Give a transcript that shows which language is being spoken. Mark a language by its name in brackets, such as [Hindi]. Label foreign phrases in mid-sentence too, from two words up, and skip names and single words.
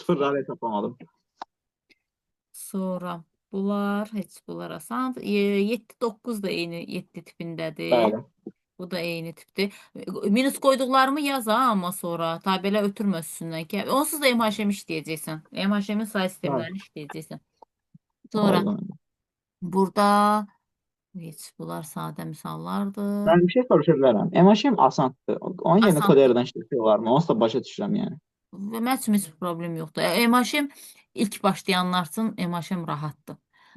[Azerbaijani] sıfırları hesablamadım. sonra bunlar heç bunlar asandır. 7-9 da eyni 7 tipindədir. Bəli. Bu da eyni tipdir. Minus qoyduqlarımı yaz ha, amma sonra. Tabelə ötürmə üstündən ki. Onsuz da MHM işləyəcəksən. MHM-in say sistemlərini işləyəcəksən. Sonra Oldu. burada heç bunlar sadə misallardır. Mən bir şey soruşa bilərəm. MHM asandır. Onun yerinə Asandır. koderadan işləmək olarmı? Onsuz da başa düşürəm yəni. Və mənim üçün heç problem yoxdur. MHM ilk başlayanlar üçün MHM rahatdır.